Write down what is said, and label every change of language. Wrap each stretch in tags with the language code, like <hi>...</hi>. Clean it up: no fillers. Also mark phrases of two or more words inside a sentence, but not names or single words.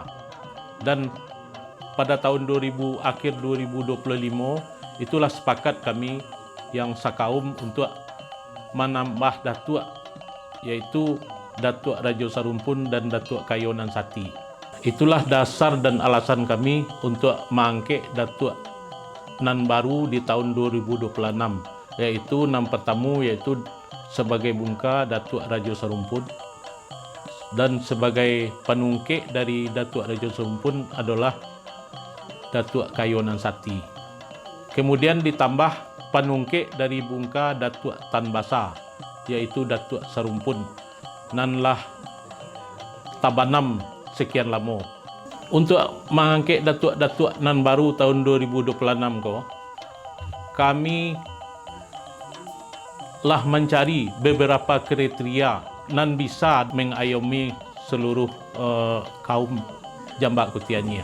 <id>Dan pada tahun akhir 2025 itulah sepakat kami yang sakaum untuk menambah datuk yaitu Datuk Rajo Sarumpun dan Datuk Kayonan Sati. Itulah dasar dan alasan kami untuk mengangkat Datuk nan baru di tahun 2026, yaitu nan pertama yaitu sebagai bungka Datuk Rajo Sarumpun, dan sebagai penungkik dari Datuk Rajo Sarumpun adalah Datuk Kayonan Sati. Kemudian ditambah penungkik dari bungka Datuk Tan Basa, yaitu Datuk Sarumpun, nanlah tabanam sekian lama. Untuk mengangkat datuk-datuk nan baru tahun 2026 kami lah mencari beberapa kriteria nan bisa mengayomi seluruh kaum Jambak Kutianya.</id>